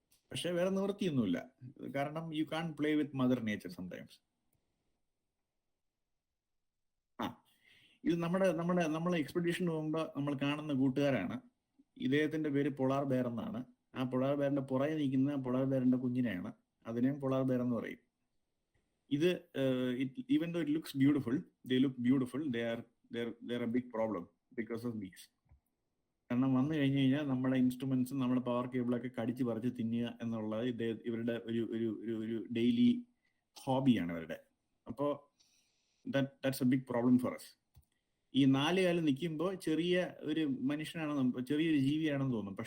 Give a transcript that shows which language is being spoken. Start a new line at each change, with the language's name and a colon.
Malayalam: പക്ഷെ വേറെ നിവൃത്തിയൊന്നുമില്ല, കാരണം
English: You can play with mother nature sometimes.
Malayalam: ഇത് നമ്മുടെ എക്സ്പെഡിഷൻ പോകുമ്പോൾ നമ്മൾ കാണുന്ന കൂട്ടുകാരാണ്. ഇദ്ദേഹത്തിന്റെ പേര് പൊളാർ ബെയർ എന്നാണ്. ആ പൊളാർ ബെയറിന്റെ പുറകെ നിൽക്കുന്ന പൊളാർ ബെയറിന്റെ കുഞ്ഞിനെയാണ്, അതിനെയും പൊളാർ ബെയർ എന്ന് പറയും.
English: ഇത് even though it looks beautiful, they are a big problem because of these.
Malayalam: കാരണം വന്നു കഴിഞ്ഞു കഴിഞ്ഞാൽ നമ്മുടെ ഇൻസ്ട്രുമെന്റ്സും നമ്മുടെ പവർ കേബിളൊക്കെ കടിച്ച് പറിച്ച് തിന്നുക എന്നുള്ളത് ഇവരുടെ ഒരു ഡെയിലി ഹോബിയാണ് ഇവരുടെ. അപ്പോൾ
English: That's a big problem for us.
Malayalam: ഈ 4 കാലം നിൽക്കുമ്പോൾ ചെറിയ ഒരു മനുഷ്യനാണെന്ന്, ചെറിയൊരു ജീവിയാണെന്ന് തോന്നും.